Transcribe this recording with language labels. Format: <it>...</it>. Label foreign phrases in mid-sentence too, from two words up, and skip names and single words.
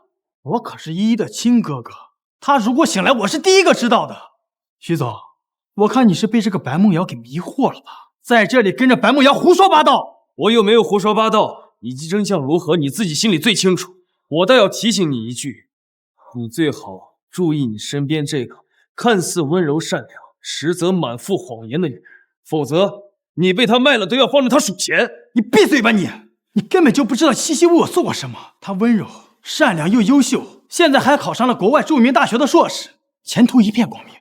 <zh>我可是依依的親哥哥，他如果醒來，我是第一個知道的。徐總，我看你是被這個白夢瑤給迷惑了吧？在這裡跟着白夢瑤胡說八道。我又沒有胡說八道，以及真相如何，你自己心裡最清楚。我倒要提醒你一句，你最好注意你身邊這個看似溫柔善良，實則滿腹謊言的女人，否則你被他賣了都要幫着他數錢。你閉嘴吧你！你根本就不知道西西為我做過什麼。她溫柔、善良又優秀，現在還考上了國外著名大學的碩士，前途一片光明。</zh>